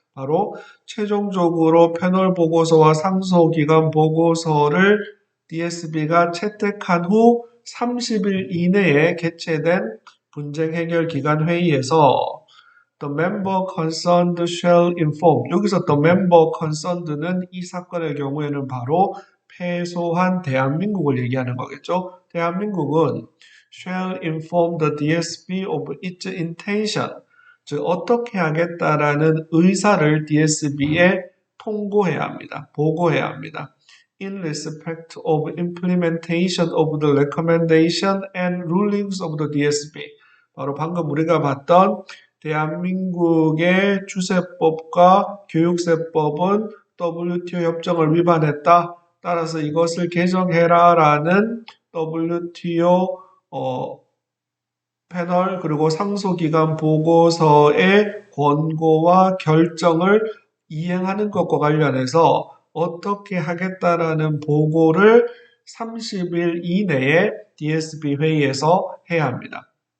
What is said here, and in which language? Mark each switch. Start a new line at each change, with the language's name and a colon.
Korean: 바로 최종적으로 패널 보고서와 상소기관 보고서를 DSB가 채택한 후 30일 이내에 개최된 분쟁 해결 기관 회의에서
English: the member concerned shall inform.
Korean: 여기서
English: the member concerned
Korean: 는 이 사건의 경우에는 바로 패소한 대한민국을 얘기하는 거겠죠. 대한민국은
English: shall inform the DSB of its intention.
Korean: 즉 어떻게 하겠다라는 의사를 DSB에 통보해야 합니다. 보고해야 합니다.
English: In respect of implementation of the recommendation and rulings of the DSB.
Korean: 바로 방금 우리가 봤던 대한민국의 주세법과 교육세법은 WTO 협정을 위반했다. 따라서 이것을 개정해라라는 WTO 패널 그리고 상소기관 보고서의 권고와 결정을 이행하는 것과 관련해서 어떻게 하겠다라는 보고를 30일 이내에 DSB 회의에서 해야 합니다.